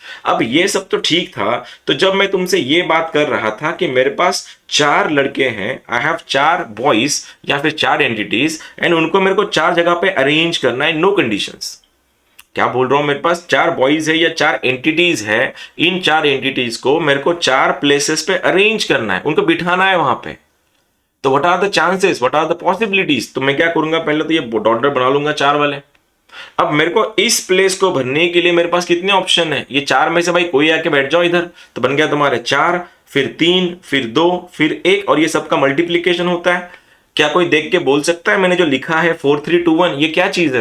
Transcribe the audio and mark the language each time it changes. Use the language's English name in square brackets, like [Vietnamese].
[Hindi] अब ये सब तो ठीक था, तो जब मैं तुमसे ये बात कर रहा था कि मेरे पास 4 लड़के हैं, [English] I have 4 boys [Hindi] या फिर 4 एंटिटीज, एंड उनको मेरे को 4 जगह पे अरेंज करना है, नो कंडीशंस। क्या बोल रहा हूं? मेरे पास 4 बॉयज है या 4 एंटिटीज है, इन 4 एंटिटीज को मेरे को 4 प्लेसेस पे अरेंज करना है, उनको बिठाना है वहां पे। [English] तो what are the chances, what are the possibilities? [Hindi] तो मैं क्या करूंगा, पहले तो ये डॉट बना लूंगा 4 वाले। अब मेरे को इस प्लेस को भरने के लिए मेरे पास कितने ऑप्शन है? ये 4 में से भाई कोई आके बैठ जाओ इधर, तो बन गया तुम्हारे 4 फिर 3, फिर 2, फिर 1 और ये सबका मल्टीप्लीकेशन होता है। क्या कोई देख के बोल सकता है मैंने जो लिखा है 4 3 2 1 ये क्या चीज है?